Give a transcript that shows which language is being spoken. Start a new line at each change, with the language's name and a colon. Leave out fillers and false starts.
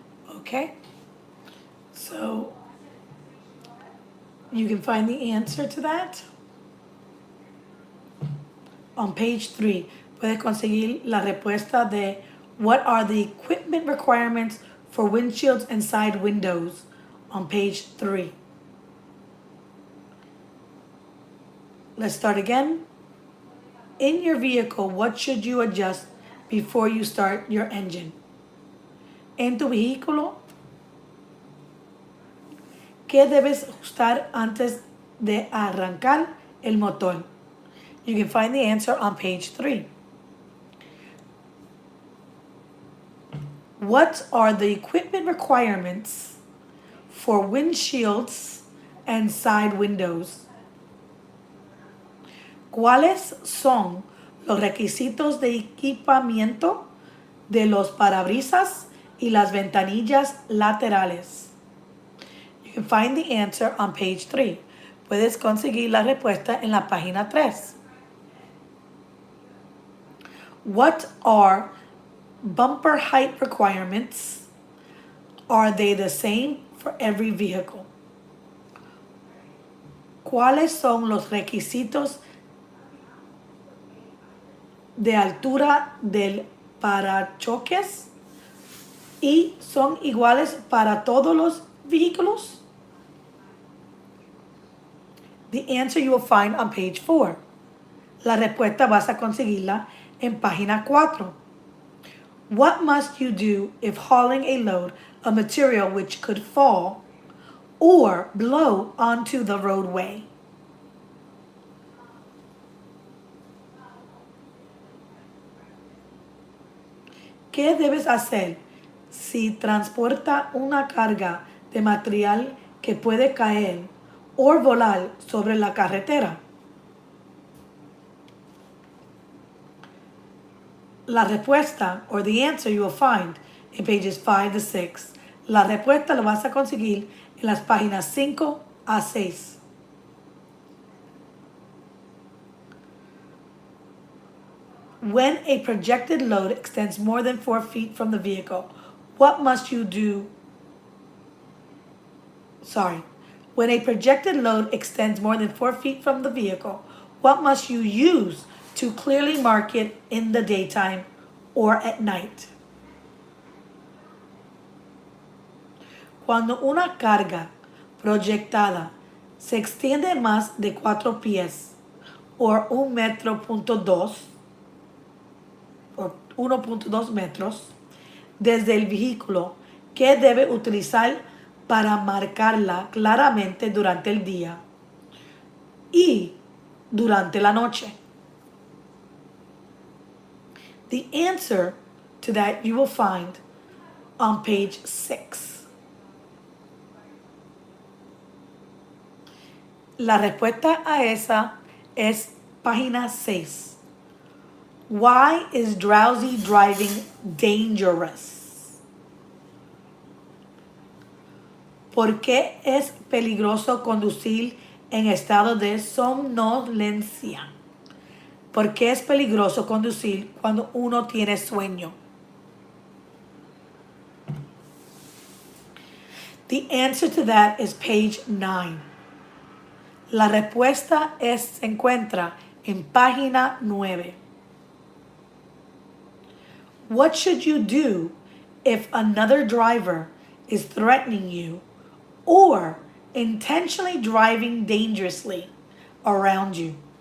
English: Okay, so you can find the answer to that on page 3.
Spanish: Puedes conseguir la respuesta de
English: what are the equipment requirements for windshields and side windows on page 3. Let's start again. In your vehicle, what should you adjust before you start your engine?
Spanish: En tu vehículo, ¿qué debes ajustar antes de arrancar el motor?
English: You can find the answer on page 3. What are the equipment requirements for windshields and side windows?
Spanish: ¿Cuáles son los requisitos de equipamiento de los parabrisas y las ventanillas laterales?
English: You can find the answer on page 3.
Spanish: Puedes conseguir la respuesta en la página 3.
English: What are bumper height requirements? Are they the same for every vehicle?
Spanish: ¿Cuáles son los requisitos de altura del parachoques y son iguales para todos los vehículos?
English: The answer you will find on page 4.
Spanish: La respuesta vas a conseguirla en página 4.
English: What must you do if hauling a load of material which could fall or blow onto the roadway?
Spanish: ¿Qué debes hacer si transporta una carga de material que puede caer o volar sobre la carretera? La respuesta,
English: or the answer, you will find in pages 5 to 6.
Spanish: La respuesta la vas a conseguir en las páginas 5 a 6.
English: When a projected load extends more than 4 feet from the vehicle, what must you do? When a projected load extends more than 4 feet from the vehicle, what must you use to clearly mark it in the daytime or at night?
Spanish: Cuando una carga proyectada se extiende más de 4 pies o 1.2 metros o 1.2 metros desde el vehículo, ¿qué debe utilizar para marcarla claramente durante el día y durante la noche?
English: The answer to that you will find on page 6.
Spanish: La respuesta a esa es página 6.
English: Why is drowsy driving dangerous?
Spanish: ¿Por qué es peligroso conducir en estado de somnolencia? ¿Por qué es peligroso conducir cuando uno tiene sueño?
English: The answer to that is page 9.
Spanish: La respuesta se encuentra en página 9.
English: What should you do if another driver is threatening you or intentionally driving dangerously around you?